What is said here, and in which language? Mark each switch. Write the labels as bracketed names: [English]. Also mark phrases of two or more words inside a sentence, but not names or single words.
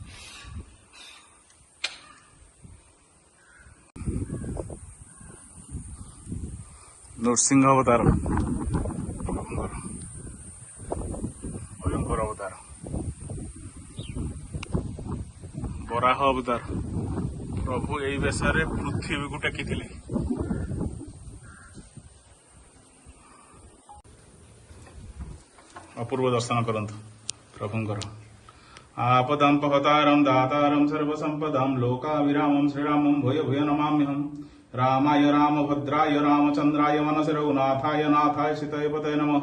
[Odia] ନୃସିଂହ ଅବତାର ପ୍ରଭୁଙ୍କର, ଭୟଙ୍କର ଅବତାର, ବରାହ ଅବତାର। ପ୍ରଭୁ ଏଇ ବେଶରେ ପୃଥିବୀକୁ ଟେକିଥିଲେ। ଅପୂର୍ବ ଦର୍ଶନ କରନ୍ତୁ ପ୍ରଭୁଙ୍କର। [Sanskrit] आपदं पहतारं दातारं सर्वसंपदां लोकाभिरामं श्रीरामं भूय भूय नमाम्यहं। रामाय रामभद्राय रामचन्द्राय मनसि रघुनाथाय नाथाय सीताय पतये नमः।